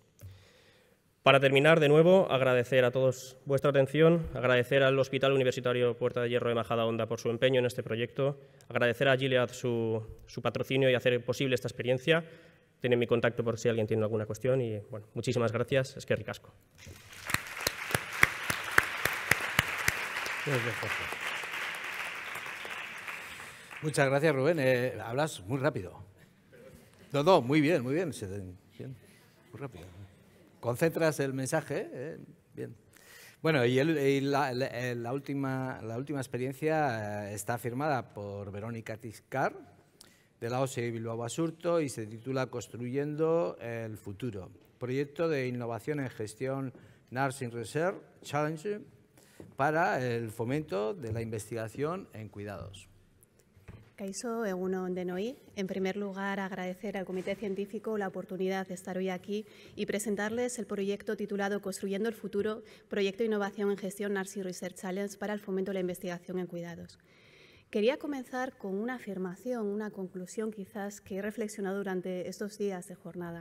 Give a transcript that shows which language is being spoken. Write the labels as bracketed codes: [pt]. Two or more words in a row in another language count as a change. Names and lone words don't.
[es] Para terminar, de nuevo, agradecer a todos vuestra atención, agradecer al Hospital Universitario Puerta de Hierro de Majadahonda por su empeño en este proyecto, agradecer a Gilead su patrocinio y hacer posible esta experiencia. Tienen mi contacto por si alguien tiene alguna cuestión y, bueno, muchísimas gracias. [eu] Eskerrik asko. [es] Muchas gracias, Rubén. Hablas muy rápido. No, muy bien, muy bien. Bien, muy rápido. Concentras el mensaje, bien. Bueno, y la última experiencia está firmada por Verónica Tiscar, de la OSE Bilbao Basurto, y se titula Construyendo el futuro. Proyecto de innovación en gestión [en] Nursing Research Challenge [es] para el fomento de la investigación en cuidados. [eu] Kaixo, egun on denoi. [es] En primer lugar, agradecer al Comité Científico la oportunidad de estar hoy aquí y presentarles el proyecto titulado Construyendo el futuro, proyecto de innovación en gestión [en] Nursing Research Challenge [es] para el fomento de la investigación en cuidados. Quería comenzar con una afirmación, una conclusión quizás que he reflexionado durante estos días de jornada.